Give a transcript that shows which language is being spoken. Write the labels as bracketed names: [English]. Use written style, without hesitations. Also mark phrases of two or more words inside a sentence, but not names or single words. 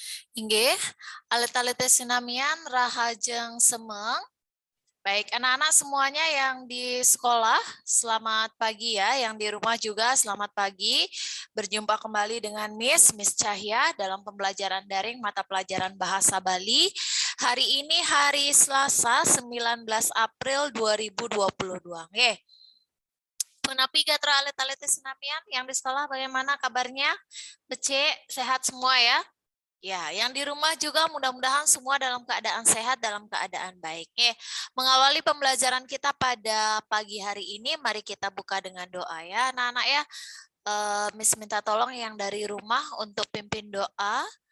[Balinese] Inggih, alit-alit sinamian rahajeng semeng. [Indonesian] Baik, anak-anak semuanya yang di sekolah, selamat pagi ya. Yang di rumah juga selamat pagi. Berjumpa kembali dengan Miss Cahya dalam pembelajaran daring mata pelajaran Bahasa Bali. Hari ini hari Selasa 19 April 2022. Oke. [Balinese] Punapi gatra alit-alit sinamian [Indonesian] yang di sekolah bagaimana kabarnya? Becek, sehat semua ya? Ya, yang di rumah juga mudah-mudahan semua dalam keadaan sehat, dalam keadaan baik. Mengawali pembelajaran kita pada pagi hari ini, mari kita buka dengan doa ya, anak-anak ya. Miss minta tolong yang dari rumah untuk pimpin doa.